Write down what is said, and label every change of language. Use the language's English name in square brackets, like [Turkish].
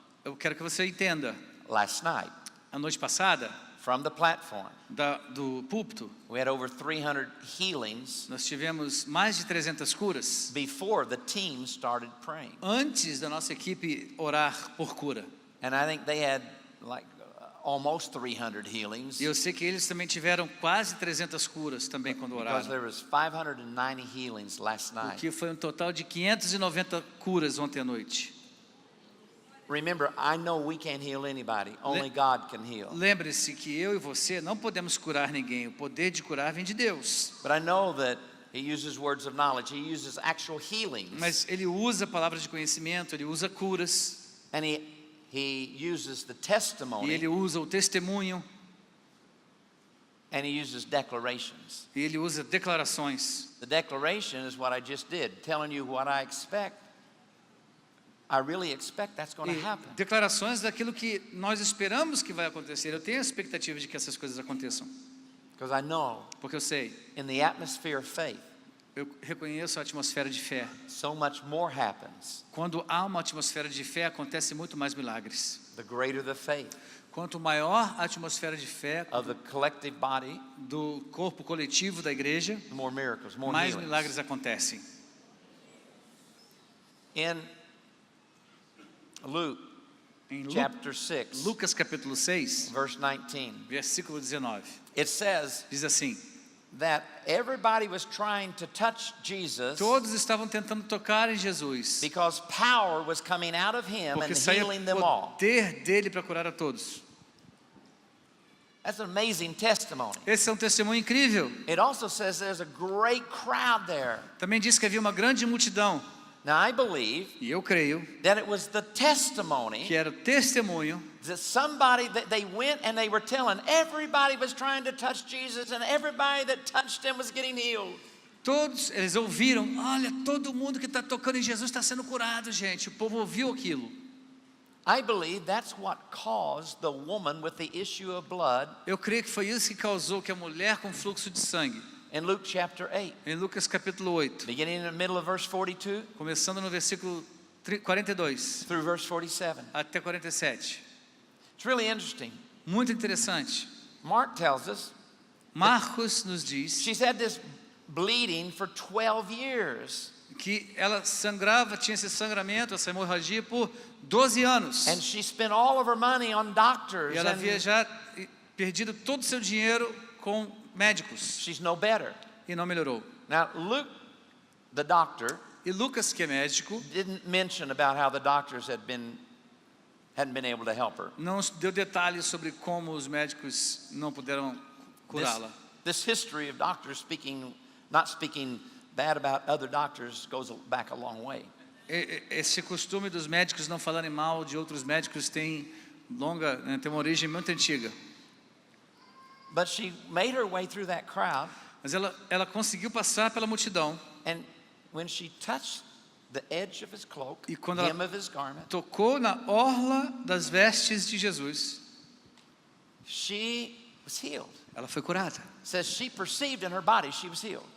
[Portuguese] eu quero que você entenda. [English] Last night, [Portuguese] A noite passada, [English] from the platform, [Portuguese] do púlpito, [English] we had over 300 healings [Portuguese] nós tivemos mais de 300 curas [English] before the team started praying. [Portuguese] antes da nossa equipe orar por cura. [English] And I think they had like almost 300 healings [Portuguese] E eu sei que eles também tiveram quase 300 curas também quando [English] because [Portuguese] oraram. [English] there was 590 healings last [Portuguese] O [English] night. [Portuguese] que foi um total de 590 curas ontem à noite. [English] remember, I know we can't heal anybody. Only God can heal. [Portuguese] Lembre-se que eu e você não podemos curar ninguém. O poder de curar vem de Deus. [English] But I know that He uses words of knowledge. He uses actual healings. [Portuguese] Mas Ele usa palavras de conhecimento, Ele usa curas. [English] And He uses the [Portuguese] E [English] testimony. [Portuguese] Ele usa o testemunho. [English] And He uses declarations. [Portuguese] E Ele usa declarações. [English] The declaration is what I just did, telling you what I expect. I really expect that's going to [Portuguese] E [English] happen. [Portuguese] declarações daquilo que nós esperamos que vai acontecer. Eu tenho a expectativa de que essas coisas aconteçam. [English] Because I know [Portuguese] Porque eu sei, [English] in the atmosphere of faith, [Portuguese] eu reconheço a atmosfera de fé. [English] so much more happens. [Portuguese] Quando há uma atmosfera de fé, acontece muito mais milagres. [English] The greater the faith [Portuguese] Quanto maior a atmosfera de fé [English] of the collective body, [Portuguese] do corpo coletivo da igreja, [English] the more miracles, more [Portuguese] mais [English] healings. [Portuguese] milagres acontecem. [English] In Luke [Portuguese] Em [English] chapter 6, [Portuguese] Lucas capítulo 6, [English] verse 19, [Portuguese] versículo 19, [English] it says [Portuguese] diz assim: [English] that everybody was trying to touch Jesus [Portuguese] todos estavam tentando tocar em Jesus, [English] because power was coming out of Him [Portuguese] porque [English] and [Portuguese] saía [English] healing them all. [Portuguese] poder dele para curar a todos. [English] That's an amazing testimony. [Portuguese] Esse é um testemunho incrível. [English] It also says there's a great crowd there. [Portuguese] Também diz que havia uma grande multidão. [English] Now I believe [Portuguese] E eu creio [English] that it was the testimony [Portuguese] que era o testemunho [English] that somebody that they went and they were telling everybody was trying to touch Jesus and everybody that touched Him was getting healed. [Portuguese] Todos, eles ouviram, olha, todo mundo que está tocando em Jesus está sendo curado, gente. O povo ouviu aquilo. [English] I believe that's what caused the woman with the issue of blood [Portuguese] Eu creio que foi isso que causou que a mulher com fluxo de sangue, [English] in Luke chapter 8, [Portuguese] em Lucas capítulo 8, [English] beginning in the middle of verse 42 [Portuguese] começando no versículo 42 [English] through verse 47. [Portuguese] até 47. [English] It's really interesting. [Portuguese] Muito interessante. [English] Mark tells us [Portuguese] Marcos nos diz [English] she's had this bleeding for 12 years. [Portuguese] que ela sangrava, tinha esse sangramento, essa hemorragia por 12 anos. [English] And she spent all of her money on doctors [Portuguese] E ela [English] and [Portuguese] havia já perdido todo o seu dinheiro com médicos [English] she's no better. [Portuguese] e não melhorou. [English] Now Luke, the doctor, [Portuguese] E Lucas, que é médico, [English] didn't mention about how the doctors hadn't been able to help her. [Portuguese] não deu detalhes sobre como os médicos não puderam curá-la. [English] This history of doctors not speaking bad about other doctors goes back a long way. [Portuguese] Esse costume dos médicos não falarem mal de outros médicos tem uma origem muito antiga. [English] But she made her way through that crowd, [Portuguese] Mas ela conseguiu passar pela multidão. [English] and when she touched the edge of His cloak, [Portuguese] E quando ela [English] hem of His garment, [Portuguese] tocou na orla das vestes de Jesus, [English] she was healed. [Portuguese] ela foi curada. [English] It says she perceived in her body she was healed.